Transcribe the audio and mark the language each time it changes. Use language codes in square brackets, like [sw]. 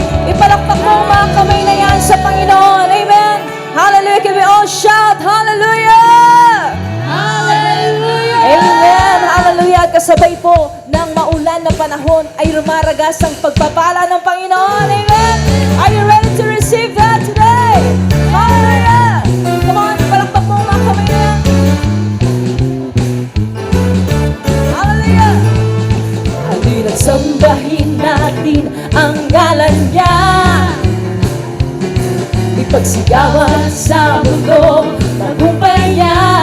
[tl] Ipalakpak mo ang mga kamay na yan sa Panginoon. [en] Amen. Hallelujah. Can we all shout? Hallelujah. Hallelujah! Amen. Hallelujah. [tl] At kasabay po ng maulan na panahon ay rumaragas ang pagpapala ng Panginoon. [en] Amen. Are you ready to receive that today? Hallelujah. Come on. [tl] Ipalakpak mo ang mga kamay na yan. Hallelujah. Halina't sambahin natin ang ngalan niya. Ipagsigawan sa mundo tagumpay niya.